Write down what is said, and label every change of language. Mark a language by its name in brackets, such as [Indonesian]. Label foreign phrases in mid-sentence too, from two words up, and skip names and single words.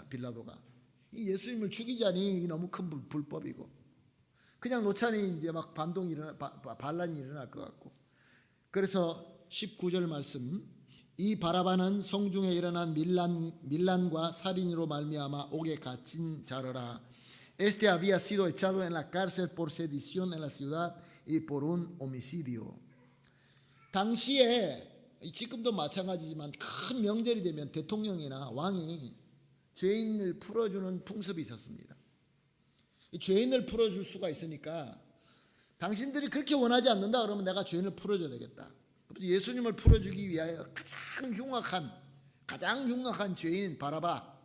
[Korean] 빌라도가 이 예수님을 죽이자니 너무 큰 불법이고, 그냥 놓자니 이제 막 반란이 일어날 것 같고. 그래서 19절 말씀, 이 바라바는 성중에 일어난 밀란과 살인으로 말미암아 옥에 갇힌 자로라. [Spanish] Este había sido echado en la cárcel por sedición en la ciudad y por un homicidio. [Korean] 당시에 지금도 마찬가지지만 큰 명절이 되면 대통령이나 왕이 죄인을 풀어주는 풍습이 있었습니다. 이 죄인을 풀어줄 수가 있으니까 당신들이 그렇게 원하지 않는다 그러면 내가 죄인을 풀어줘야 되겠다. 그래서 예수님을 풀어주기 위하여 가장 흉악한 죄인 바라바.